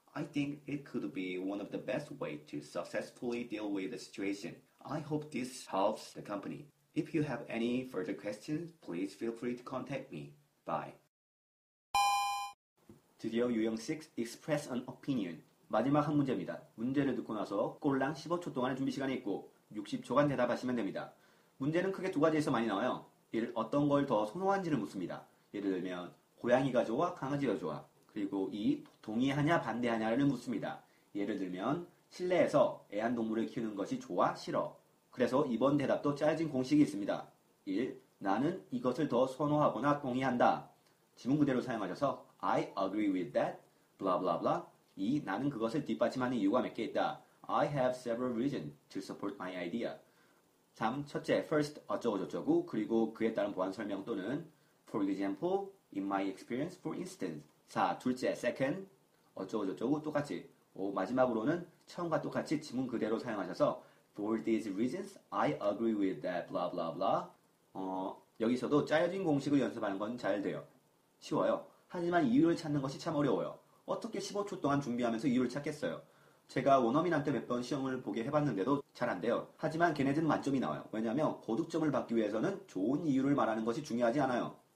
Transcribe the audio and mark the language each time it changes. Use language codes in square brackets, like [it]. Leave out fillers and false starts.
[en] I think it could be one of the best ways to successfully deal with the situation. I hope this helps the company. If you have any further questions, please feel free to contact me. Bye. [ko] 드디어 유형 6, [en] Express an Opinion. [ko] 마지막 한 문제입니다. 문제를 듣고 나서 꼴랑 15초 동안의 준비 시간이 있고 60초간 대답하시면 됩니다. 문제는 크게 두 가지에서 많이 나와요. 1. 어떤 걸 더 선호한지를 묻습니다. 예를 들면 고양이가 좋아, 강아지가 좋아. 그리고 2. 동의하냐, 반대하냐를 묻습니다. 예를 들면 실내에서 애완동물을 키우는 것이 좋아, 싫어. 그래서 이번 대답도 짜여진 공식이 있습니다. 1. 나는 이것을 더 선호하거나 동의한다. 지문 그대로 사용하셔서 [en] I agree with that, blah blah blah. 2. [ko] 나는 그것을 뒷받침하는 이유가 몇 개 있다. [en] I have several reasons to support my idea. 3. [ko] 첫째, first 어쩌고 저쩌고 그리고 그에 따른 보완 설명 또는 [en] for example, in my experience, for instance. 4. [ko] 둘째, second 어쩌고 저쩌고 똑같이. 5. 마지막으로는 처음과 똑같이 지문 그대로 사용하셔서 [en] for these reasons, I agree with that, blah blah blah. [ko] 여기서도 짜여진 공식을 연습하는 건 잘 돼요. 쉬워요. 하지만 이유를 찾는 것이 참 어려워요. 어떻게 15초 동안 준비하면서 이유를 찾겠어요? 제가 원어민한테 몇 번 시험을 보게 해봤는데도 잘 안 돼요. 하지만 걔네들은 만점이 나와요. 왜냐하면 고득점을 받기 위해서는 좋은 이유를 말하는 것이 중요하지 않아요.